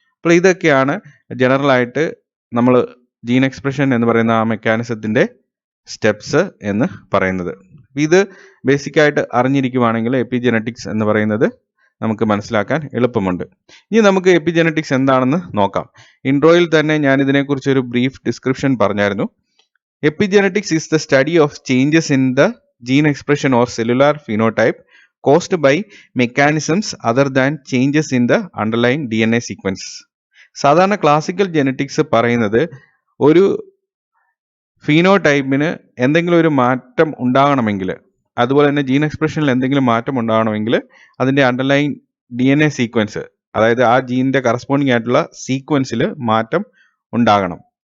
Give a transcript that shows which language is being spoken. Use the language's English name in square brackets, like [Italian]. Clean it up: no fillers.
[Malayalam] അപ്പോൾ ഇതൊക്കെയാണ് ജനറൽ ആയിട്ട് നമ്മൾ ജീൻ എക്സ്പ്രഷൻ എന്ന് പറയുന്ന ആ മെക്കാനിസത്തിന്റെ സ്റ്റെപ്സ് എന്ന് പറയുന്നത്. ഇത് ബേസിക് ആയിട്ട് അറിഞ്ഞിരിക്കുവാണെങ്കിൽ എപ്പിജനറ്റിക്സ് എന്ന് പറയുന്നത് നമുക്ക് മനസ്സിലാക്കാൻ എളുപ്പമുണ്ട്. ഇനി നമുക്ക് എപ്പിജനറ്റിക്സ് എന്താണെന്ന് നോക്കാം. ഇൻട്രോയിൽ തന്നെ ഞാൻ ഇതിനെക്കുറിച്ച് ഒരു ബ്രീഫ് ഡിസ്ക്രിപ്ഷൻ പറഞ്ഞായിരുന്നു. [English] Epigenetics is the study of changes in the gene expression or cellular phenotype caused by mechanisms other than changes in the underlying DNA sequence. [Malayalam] സാധാരണ ക്ലാസിക്കൽ ജെനറ്റിക്സ് പറയുന്നത് ഒരു ഫീനോടൈപ്പിന് എന്തെങ്കിലും ഒരു മാറ്റം ഉണ്ടാകണമെങ്കിൽ, അതുപോലെ തന്നെ ജീൻ എക്സ്പ്രഷനിൽ എന്തെങ്കിലും മാറ്റം ഉണ്ടാകണമെങ്കിൽ അതിൻ്റെ അണ്ടർലൈൻ DNA സീക്വൻസ്, അതായത് ആ ജീനിന്റെ കറസ്പോണ്ടിങ് ആയിട്ടുള്ള സീക്വൻസിൽ മാറ്റം ഉണ്ടാകണം.